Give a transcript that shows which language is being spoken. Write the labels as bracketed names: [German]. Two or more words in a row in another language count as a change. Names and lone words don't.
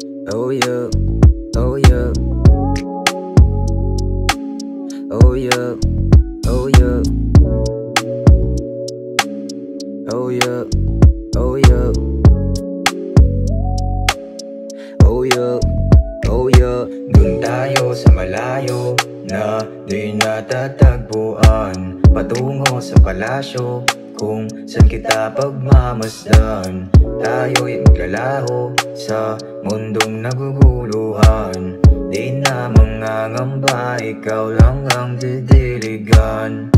[English] Oh yeah, oh yeah, oh yeah, oh yeah, oh yeah, oh yeah, oh yeah, oh yeah. [Filipino] Dun tayo sa malayo na di natatagpuan, patungo sa palasyo kung saan kita pagmamasdan. Tayo'y maglalaho sa mundong naguguluhan, di na mangangamba, ikaw lang ang didiligan.